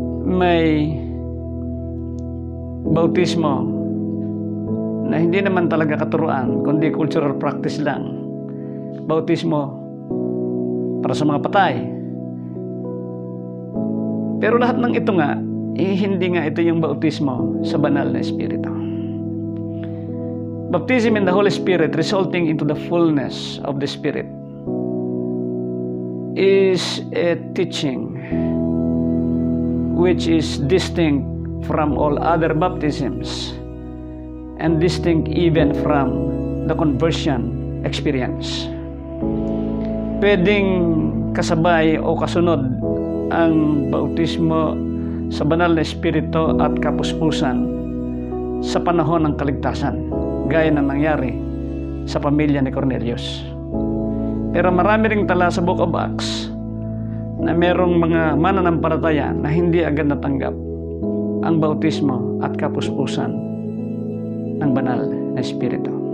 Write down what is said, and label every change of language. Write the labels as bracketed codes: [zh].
[tl] May bautismo na hindi naman talaga katuruan, kundi [en] cultural practice [tl] lang. Bautismo para sa mga patay. Pero lahat ng ito nga, hindi nga ito yung bautismo sa banal na Espiritu. [en] Baptism in the Holy Spirit resulting into the fullness of the Spirit is a teaching which is distinct from all other baptisms and distinct even from the conversion experience. [tl] Pwedeng kasabay o kasunod ang bautismo sa banal na Espiritu at kapuspusan sa panahon ng kaligtasan, gaya na nangyari sa pamilya ni Cornelius. Pero marami ring tala sa Book of Acts na merong mga mananampalataya na hindi agad natanggap ang bautismo at kapuspusan ng banal na Espiritu.